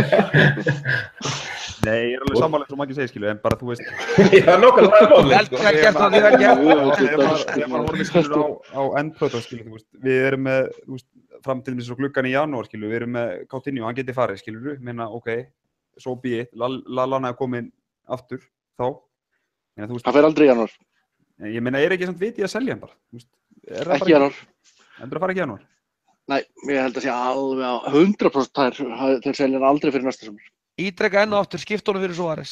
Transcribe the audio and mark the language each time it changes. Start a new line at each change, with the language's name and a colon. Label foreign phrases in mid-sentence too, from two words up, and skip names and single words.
Icelandic: Nei, ég er alveg sammála eins og Maggi segir, skilu, en bara þú veist... Já, nokkuð, það er málið, sko. Vel gert, Þegar maður horfir skilur á endplötu, skilu, þú veist, við erum með, þú veist, fram til þess að gluggan í janúar, skilu, við erum með Coutinho, hann geti farið, skilur, meina,
English: ok, so be it,
Icelandic: Lallana er komin aftur, þá. Það fer aldrei í janúar. Ég meina, er ekki samt viti að selja hann bara, þú veist? Ekki í janúar. Heldur að fara ekki í janúar? Nei, ég held að sé alveg á 100% þeir selja hann aldrei fyrir næsta sumar. Ítreka enn og aftur, skipt honum fyrir Suárez.